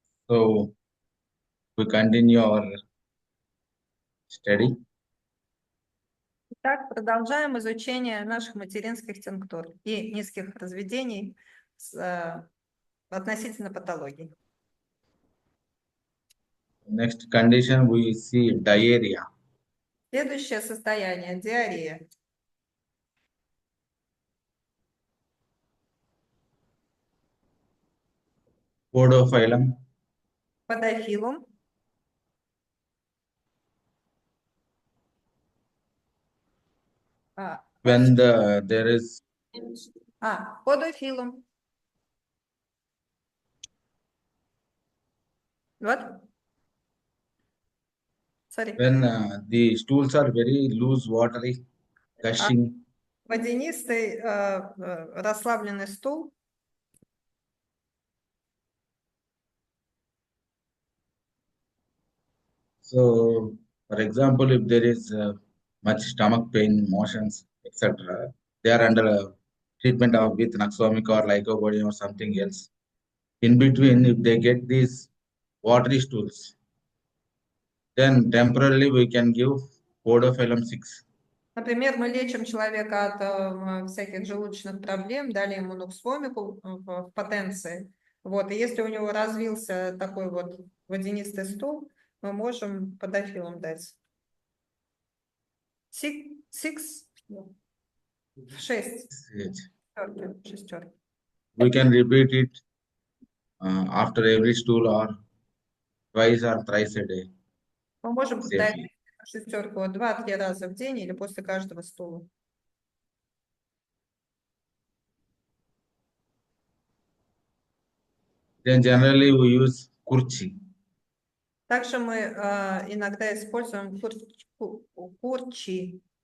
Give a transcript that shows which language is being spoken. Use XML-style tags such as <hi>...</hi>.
<en>So we continue our study.</en> <ru>Так, продолжаем изучение наших материнских тинктур и низких разведений относительно патологий.</ru> <en>Next condition we see diarrhea.</en> <ru>Следующее состояние – диарея.</ru> <en>Podophilum.</en> <ru>Подофилум.</ru> <en>When there is</en> <ru>подофилум.</ru> <en>What? Sorry. When the stools are very loose, watery, gushing.</en> <ru>Водянистый, расслабленный стул.</ru> <en>So, for example, if there is much stomach pain, motions, etc., they are under treatment of with naxomic or lycopodium or something else. In between, if they get these watery stools, then temporarily we can give podophyllum 6.</en> <ru>Например, мы лечим человека от всяких желудочных проблем, дали ему нуксвомику в потенции. Вот, и если у него развился такой вот водянистый стул, мы можем подофилум дать. 6? 6. Шестерки.</ru> <en>We can repeat it after every stool or twice or thrice a day.</en> <ru>Мы можем дать шестерку 2-3 раза в день или после каждого стула.</ru> <en>Then generally we use kurchi.</en> <ru>Также мы иногда используем курчи.</ru>